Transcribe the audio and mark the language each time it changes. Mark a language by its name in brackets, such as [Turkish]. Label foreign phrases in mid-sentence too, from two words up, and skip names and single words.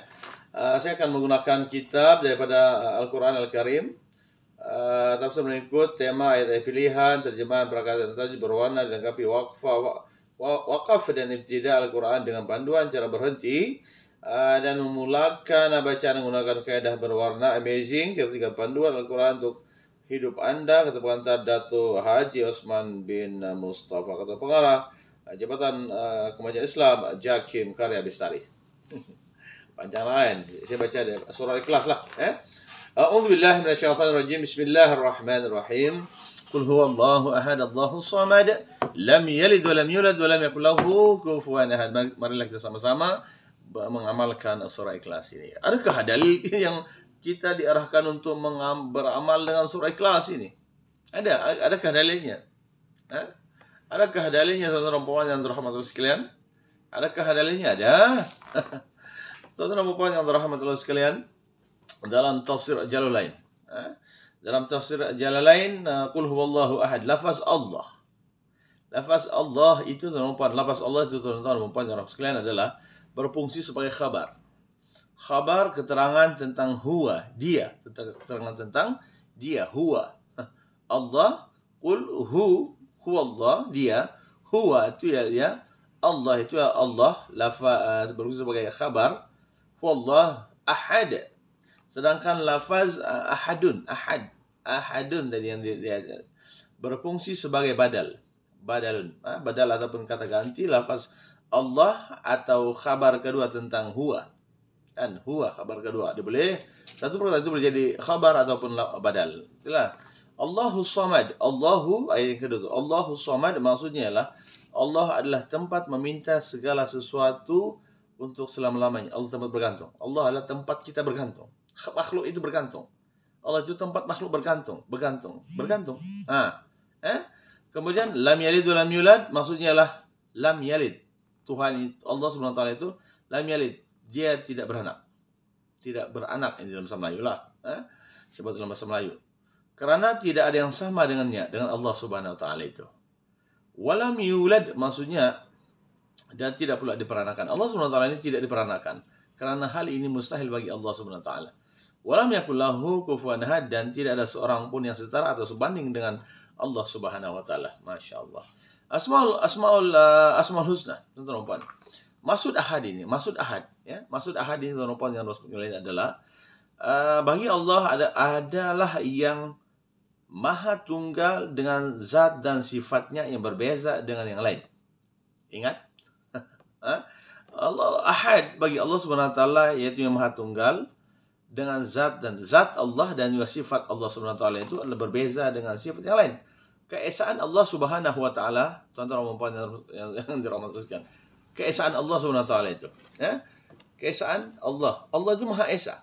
[Malay] Saya akan menggunakan kitab daripada Al-Quran Al-Karim, tafsir mengikut tema ayat pilihan, terjemahan perkataan tajwid berwarna, dilengkapi waqaf dan ibtida Al-Quran dengan panduan cara berhenti, dan memulakan bacaan menggunakan kaidah berwarna amazing, ketiga panduan Al-Quran untuk hidup Anda, kata pengantar Dato' Haji Osman bin Mustafa, kata pengarah Jabatan Kemajuan Islam Jakim Karya Bestari. Panjang lain, saya baca surah Ikhlas lah. [Arabic] أعوذ بالله من الشيطان الرجيم. بسم الله الرحمن الرحيم. قل هو الله أحد، الله الصمد، لم يلد ولم يولد ولم يكن له كفوا أحد. [Malay] Marilah kita sama-sama mengamalkan surah Ikhlas ini. Adakah dalil yang kita diarahkan untuk beramal dengan surah Ikhlas ini? Adakah dalilnya? Adakah dalilnya, saudara perempuan yang dirahmati Allah sekalian? Adakah dalilnya? Ada. Saudara perempuan yang dirahmati Allah sekalian, dalam tafsir Jalalain, dalam tafsir Jalalain, [Arabic] قل هو الله أحد, [Malay] lafaz Allah. Lafaz Allah itu, teman-teman, lafaz Allah itu, teman-teman yang sekalian, adalah berfungsi sebagai khabar. Khabar, keterangan tentang huwa, dia, keterangan tentang dia, huwa. [Arabic] الله، قل هو الله, [Malay] dia, huwa itu ya dia, Allah itu ya Allah, lafaz berfungsi sebagai khabar, [Arabic] هو الله أحد. [Malay] Sedangkan lafaz ahadun tadi yang dia berfungsi sebagai badal ataupun kata ganti lafaz Allah atau khabar kedua tentang huwa. Dan huwa khabar kedua, dia boleh satu perkataan itu boleh jadi khabar ataupun badal. Itulah [Arabic] الله الصمد. [Malay] Allahu, ayat yang kedua, [Arabic] الله الصمد [Malay] maksudnya ialah Allah adalah tempat meminta segala sesuatu untuk selama-lamanya. Allah tempat bergantung. Allah adalah tempat kita bergantung. Makhluk itu bergantung. Allah itu tempat makhluk bergantung. Kemudian [Arabic] لم يلد ولم يولد [Malay] maksudnya ialah [Arabic] لم يلد. [Malay] Tuhan Allah SWT itu [Arabic] لم يلد, [Malay] dia tidak beranak. Tidak beranak, ini dalam bahasa Melayu lah. Sebut dalam bahasa Melayu. Karena tidak ada yang sama dengannya, dengan Allah [Arabic] سبحانه وتعالى [Malay] itu. [Arabic] ولم يولد [Malay] maksudnya dan tidak pula diperanakan. Allah [Arabic] سبحانه وتعالى [Malay] ini tidak diperanakan. Karena hal ini mustahil bagi Allah [Arabic] سبحانه وتعالى. ولم يكن له كفوا أحد, [Malay] dan tidak ada seorang pun yang setara atau sebanding dengan Allah [Arabic] سبحانه وتعالى. [Malay] Masya-Allah. Asmaul husna, tuan-tuan. Maksud ahad ini, maksud ahad ini, tuan-tuan yang lain adalah bagi Allah adalah yang maha tunggal dengan zat dan sifatnya yang berbeza dengan yang lain. Ingat? Allah ahad bagi Allah [Arabic] سبحانه وتعالى, [Malay] yaitu yang maha tunggal dengan zat Allah dan juga sifat Allah [Arabic] سبحانه وتعالى [Malay] itu adalah berbeza dengan sifat yang lain. Keesaan Allah [Arabic] سبحانه وتعالى, [Malay] tuan-tuan yang dirahmati, keesaan Allah [Arabic] سبحانه وتعالى [Malay] itu, ya. Keesaan Allah itu Maha Esa.